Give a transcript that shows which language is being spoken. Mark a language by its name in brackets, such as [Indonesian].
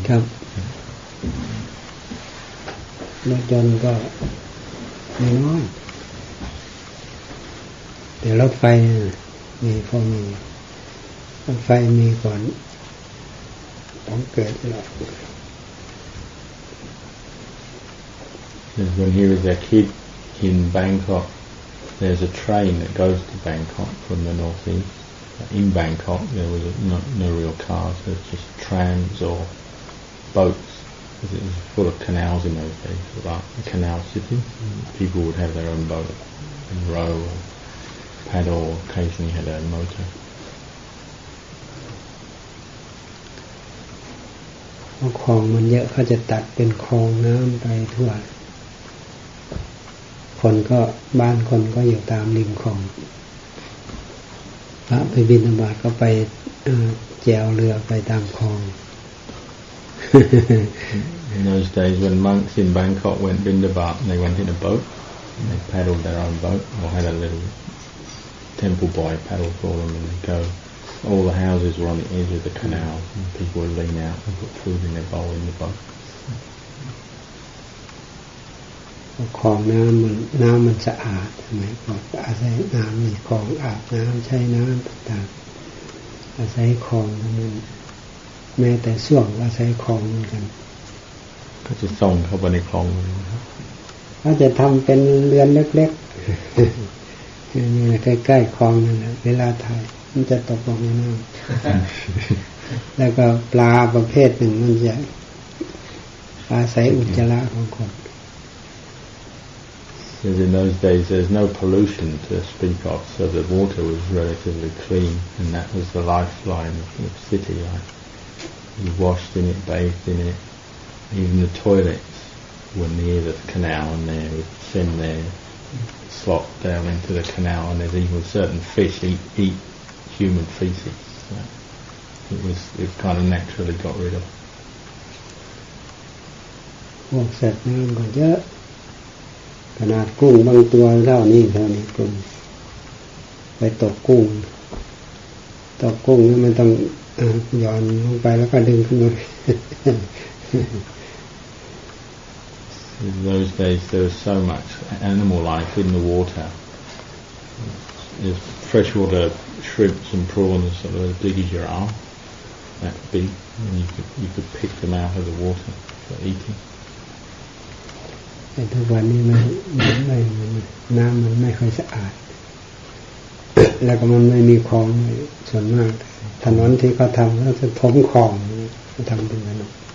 [Thai] ครับรถยนต์ก็ไม่น้อยแต่รถไฟมีพอมีรถไฟมีก่อนต้องเกิดแล้ว [English] When he was a kid in Bangkok, there's a train that goes to Bangkok from the northeast. In Bangkok, there was no real cars. There's just trams or boats, because it was full of canals in those days. It was like a canal city. People would have their own boat and row or paddle, or occasionally had a motor. [Thai] คลองมันเยอะเขาจะตัดเป็นคลองน้ำไปทั่วคนก็บ้านคนก็อยู่ตามริมคลองพระไปบิณฑบาตก็ไปแจวเรือไปตามคลอง [English] In those days when monks in Bangkok went Bindabat, they went in a boat and they paddled their own boat or had a little temple boy paddle for them and they go. All the houses were on the edge of the canal and people would lean out and put food in their bowl in the boat. [Thai] คลองน้ำมันสะอาดสมัยก่อนอาศัยน้ำในคลองอาบน้ำใช้น้ำต่างๆอาศัยคลองนั้นแม้แต่ส้วมก็อาศัยคลองเหมือนกัน ก็จะส่งเข้าไปในคลองเลยครับ ก็จะทำเป็นเรือนเล็กๆนี่ใกล้ๆคลองนั่นแหละเวลาถ่ายมันจะตกลงในน้ำแล้วก็ปลาประเภทหนึ่งมันจะอาศัยอุจจาระของคน [English] Because in those days there's no pollution to speak of, so the water was relatively clean, and that was the lifeline of city life. You washed in it, bathed in it. Even the toilets were near the canal, and they would send their slop down into the canal, and there's even certain fish eat human feces. So it kind of naturally got rid of. [Thai] พวกสัตว์น้ำก็เยอะขนาดกุ้งบางตัวเท่านี้กุ้งไปตกกุ้งนี่มันต้องหย่อนลงไปแล้วก็ดึงขึ้นมา [English] In those days there was so much animal life in the water. There's freshwater shrimps and prawns sort of as big as your arm, that big, and you could pick them out of the water for eating. [Thai] แต่ทุกวันนี้น้ำมันไม่ค่อยสะอาด แล้วก็มันไม่มีคลองส่วนมากถนนที่เขาทำก็จะถมคลองทำเป็นถนน